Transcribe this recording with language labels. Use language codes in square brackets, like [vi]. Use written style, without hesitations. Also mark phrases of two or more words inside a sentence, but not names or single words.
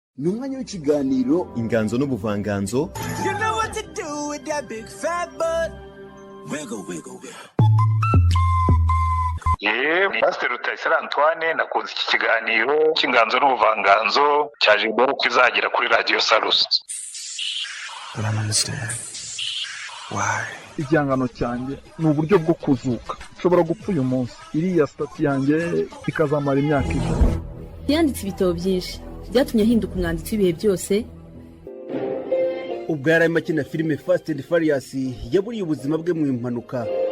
[rw] ni umwanya w'ikiganiro inganzo n'ubuvanganzo. [en] You know what to do with that big fat butt. Wiggle, wiggle, wiggle. [rw] Pastor Rutayisire Antoine nakunze iki kiganiro cy'inganzo n'ubuvanganzo cyaje mbere ko izagira kuri Radio Salus. [en] I don't understand. Why? [rw] Igihangano cyanjye ni uburyo bwo kuzuka. Ushobora gupfa uyu munsi, iriya stati yanjye ikazamara imyaka 10. Yanditse ibitabo byinshi byatumye ahinduka umwanditsi w'ibihe byose. Ubwo yari arimo akina filime Fast and Furious yaburiye ubuzima bwe mu impanuka.